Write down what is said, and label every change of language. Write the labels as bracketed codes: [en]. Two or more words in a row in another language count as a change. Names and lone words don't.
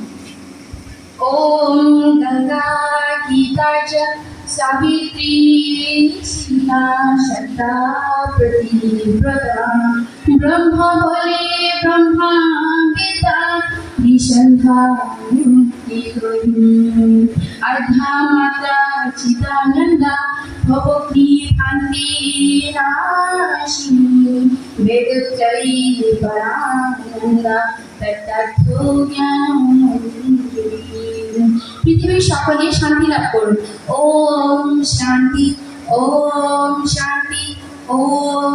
[sa] ওম গঙ্গা গীতা চ সাবিত্রী সীতা সদা প্রতিব্রতা ব্রহ্ম বলে ব্রহ্মা গীতা নিঃসন্ধ্যা মুক্তি अर्धा माता चिदानंदा भवती भांति नाशिनी वेदत्रयी परानंदा तत्तत्व ज्ञानमंजरी। [bn] পৃথিবীর সকলে শান্তি লাভ করুন। [sa] ওম শান্তি, ওম শান্তি, ওম